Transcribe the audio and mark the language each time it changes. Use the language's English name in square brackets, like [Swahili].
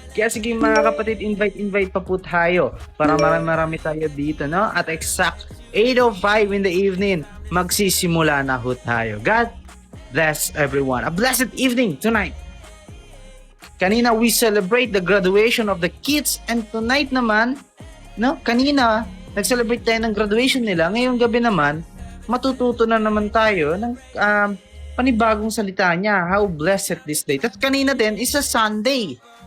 [Filipino] Kaya sige mga kapatid, invite pa po tayo para marami tayo dito, no? At [English] exact 8:05 in the evening, [Filipino] magsisimula na ho tayo. [English] God bless everyone. A blessed evening tonight. Kanina we celebrate the graduation of the kids and tonight naman, no? [Filipino] Kanina nag-celebrate tayo ng graduation nila. Ngayong gabi naman, matututo na naman tayo ng panibagong salita niya. [English] How blessed this day. [Filipino] At kanina din [English] is a Sunday.